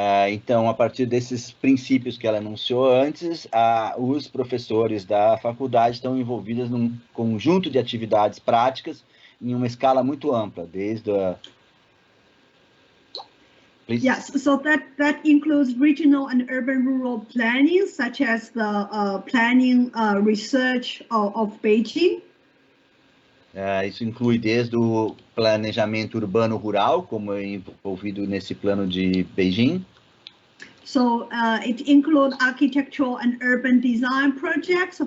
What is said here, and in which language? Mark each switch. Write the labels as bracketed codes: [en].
[pt] Então, a partir desses princípios que ela anunciou antes, os professores da faculdade estão envolvidos num conjunto de atividades práticas em uma escala muito ampla, desde a... [en] Please. Yes, so that includes regional and urban rural planning, such as the planning research of Beijing. [pt] Isso inclui desde o planejamento urbano rural, como é envolvido nesse plano de Beijing. [en] So it includes architectural and urban design projects.